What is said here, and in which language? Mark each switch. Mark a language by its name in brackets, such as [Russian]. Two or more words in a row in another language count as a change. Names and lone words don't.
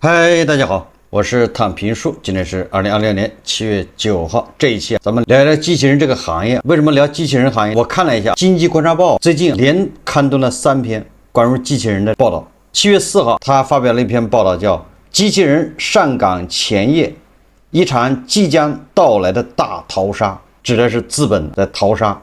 [Chinese] 嗨，大家好，我是躺平树。今天是2026年7月9號。这一期咱們聊聊機器人這個行業。為什麼聊機器人行業？我看了一下，經濟觀察報最近連刊登了3篇關於機器人的報道。7月4號，他發表了一篇報道，叫《機器人上崗前夜：一場即將到來的大淘沙》，指的是資本的淘沙。